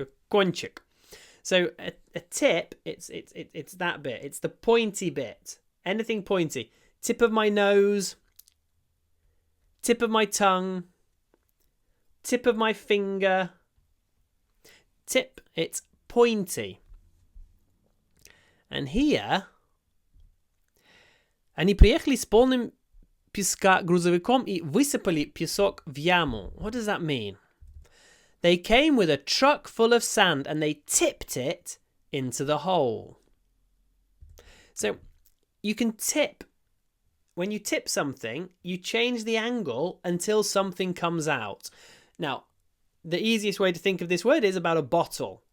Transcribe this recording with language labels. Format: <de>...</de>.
<en>Кончик. So a tip, it's that bit. It's the pointy bit. Anything pointy. Tip of my nose. Tip of my tongue. Tip of my finger. tip, it's pointy. And here,</en> <ru>они приехали с полным песка грузовиком и высыпали песок в яму.</ru> <en>What does that mean? They came with a truck full of sand and they tipped it into the hole. So you can tip. When you tip something, you change the angle until something comes out. Now, the easiest way to think of this word is about a bottle.</en>